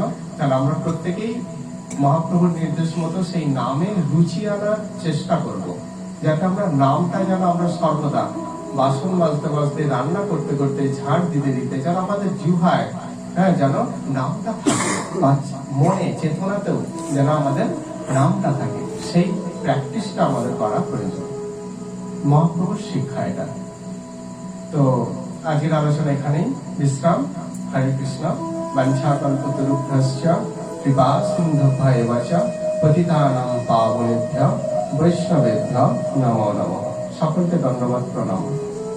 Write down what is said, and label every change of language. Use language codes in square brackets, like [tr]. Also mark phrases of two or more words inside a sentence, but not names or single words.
[bn] তাহলে আমরা প্রত্যেকেই মহাপ্রভুর নির্দেশ মতো সেই নামে রুচি আনার চেষ্টা করব, যাতে আমরা নামটা যেন আমরা সর্বদা বাসন মাজতে মাজতে, রান্না করতে করতে, ঝাড় দিতে দিতে যেন আমাদের জিহ্বায় যেন নামটা থাকে, মনে চেতনাতেও যেন আমাদের নামটা থাকে, সেই প্র্যাকটিসটা আমাদের করা প্রয়োজন। মহাপ্রভুর শিক্ষা এটা। তো আজকের আলোচনা এখানেই বিশ্রাম। [sa] হরে কৃষ্ণ। বাঞ্ছাকল্পতরুভ্যশ্চ কৃপা সিন্ধুভ্যেব চ পতিতানাং পাবনেভ্যো বৈষ্ণবেভ্যো নমো নমঃ। [bn] সকলকে ধন্যবাদ, প্রণাম।